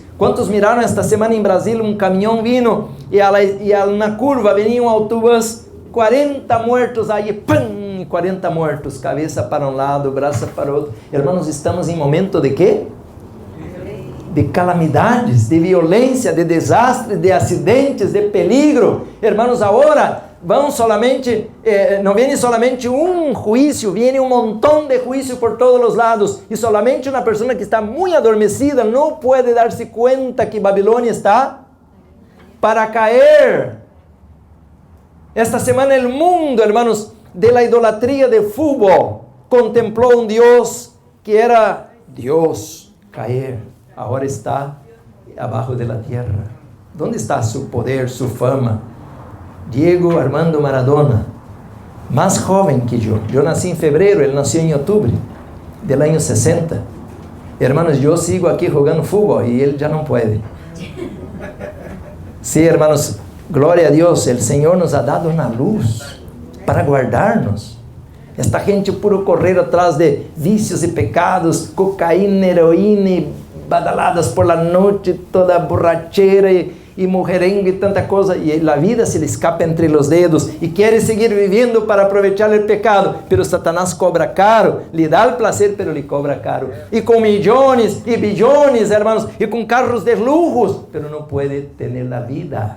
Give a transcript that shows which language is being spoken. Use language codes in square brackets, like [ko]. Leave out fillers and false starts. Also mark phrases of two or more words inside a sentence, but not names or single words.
[es] ¿Cuántos miraron esta semana en Brasil? Un camión vino y a una curva venía un autobús, 40 muertos ahí, ¡pum! 40 muertos, cabeza para un lado, brazo para otro. Hermanos, estamos en momento de ¿qué? De calamidades, de violência, de desastres, de acidentes, de peligro. Hermanos, [pt] agora vão solamente, não vem solamente um juízo, vem um montão de juízo por todos os lados. E solamente uma pessoa que está muito adormecida não pode dar-se conta que Babilônia está para cair. Esta semana o mundo, hermanos, [es] de la [pt] idolatria de fútbol, contemplou Deus que era Deus cair. Agora está abaixo da terra. Onde está [es] su poder, su fama? [pt] Diego Armando Maradona, mais jovem que eu. Eu nasci em fevereiro, ele nasceu em outubro do ano 60. Hermanos, eu sigo aqui jogando futebol e ele já não pode. Sim, hermanos, glória a Deus, o Senhor nos ha dado uma luz para guardar-nos. [es] Esta gente puro correr atrás de vícios e pecados, cocaína, heroína, badaladas por la noche, toda borrachera y mujerengue y tanta cosa, y la vida se le escapa entre los dedos y quiere seguir viviendo para aprovechar el pecado, pero Satanás cobra caro, le da el placer, pero le cobra caro, y con millones y billones, hermanos, y con carros de lujos, pero no puede tener la vida.